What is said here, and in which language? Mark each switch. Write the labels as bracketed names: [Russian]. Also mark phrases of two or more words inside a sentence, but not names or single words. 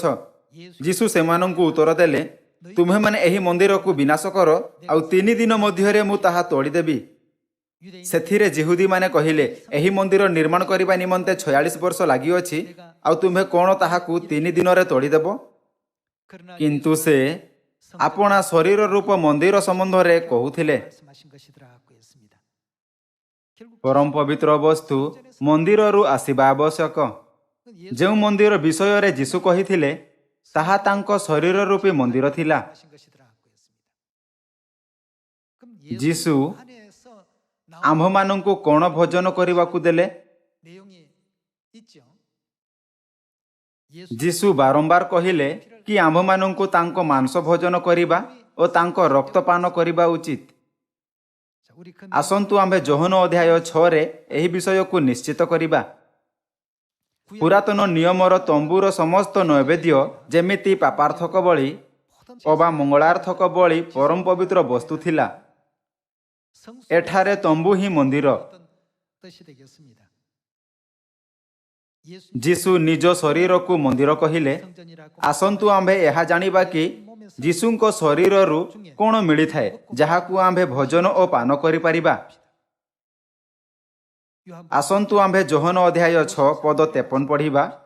[Odia] ଯୀଶୁ ସେମାନଙ୍କୁ ଉତ୍ତର ଦେଲେ, ତୁମ୍ଭେମାନେ ଏହି ମନ୍ଦିରକୁ ବିନାଶ କର, ଆଉ 3 ଦିନ ମଧ୍ୟରେ ମୁଁ ତାହା ତୋଳିଦେବି। ସେଥିରେ ଯିହୁଦୀମାନେ କହିଲେ, ଏହି ମନ୍ଦିର ନିର୍ମାଣ କରିବା ନିମନ୍ତେ 46 ବର୍ଷ ଲାଗିଅଛି, ଆଉ ତୁମ୍ଭେ କ'ଣ ତାହାକୁ 3 ଦିନରେ ତୋଳିଦେବ? କିନ୍ତୁ ସେ ଆପଣା ଶରୀର ରୂପ ମନ୍ଦିର ସମ୍ବନ୍ଧରେ କହୁଥିଲେ। [Korean] 말씀하신 것이더라고 했습니다. 결국 [Odia] ପରମ ପବିତ୍ର ବସ୍ତୁ ମନ୍ଦିରରୁ ଆସିବା ଆବଶ୍ୟକ। ଯେଉଁ ମନ୍ଦିର ବିଷୟରେ ଯୀଶୁ କହିଥିଲେ, ତାହା ତାଙ୍କ ଶରୀର ରୂପୀ ମନ୍ଦିର ଥିଲା। [Korean] 하신 것이더라고 했습니다. 그럼 [Odia] ଯୀଶୁ [Korean] 안에서 나온 [Odia] ଆମ୍ଭମାନଙ୍କୁ କ'ଣ ଭୋଜନ କରିବାକୁ ଦେଲେ? [Korean] 내용이 있죠. [Odia] ଯୀଶୁ ବାରମ୍ବାର କହିଲେ କି ଆମ୍ଭମାନଙ୍କୁ ତାଙ୍କ ମାଂସ ଭୋଜନ କରିବା ଓ ତାଙ୍କ ରକ୍ତ ପାନ କରିବା ଉଚିତ। [Korean] 자, 우리 그 [Odia] ଆସନ୍ତୁ ଆମ୍ଭେ ଯୋହନ ଅଧ୍ୟାୟ 6ରେ ଏହି ବିଷୟକୁ ନିଶ୍ଚିତ କରିବା। ପୁରାତନ ନିୟମର ତମ୍ବୁର ସମସ୍ତ ନୈବେଦ୍ୟ, ଯେମିତି ପାପାର୍ଥକ ବଳି ଅବା ମଙ୍ଗଳାର୍ଥକ ବଳି ପରମ ପବିତ୍ର ବସ୍ତୁ ଥିଲା। [Korean] 성수 [Odia] ଏଠାରେ ତମ୍ବୁ ହିଁ ମନ୍ଦିର। [Korean] 어떤 뜻이 되겠습니다. 예수 [Odia] ଯୀଶୁ ନିଜ ଶରୀରକୁ ମନ୍ଦିର କହିଲେ। [Korean] 성전이라고 [Odia] ଆସନ୍ତୁ ଆମ୍ଭେ ଏହା ଜାଣିବା କି ଯୀଶୁଙ୍କ ଶରୀରରୁ କ'ଣ ମିଳିଥାଏ, ଯାହାକୁ ଆମ୍ଭେ ଭୋଜନ ଓ ପାନ କରିପାରିବା। [Korean] 요한 [Odia] ଆସନ୍ତୁ ଆମ୍ଭେ ଯୋହନ ଅଧ୍ୟାୟ 6 ପଦ 53 ପଢ଼ିବା।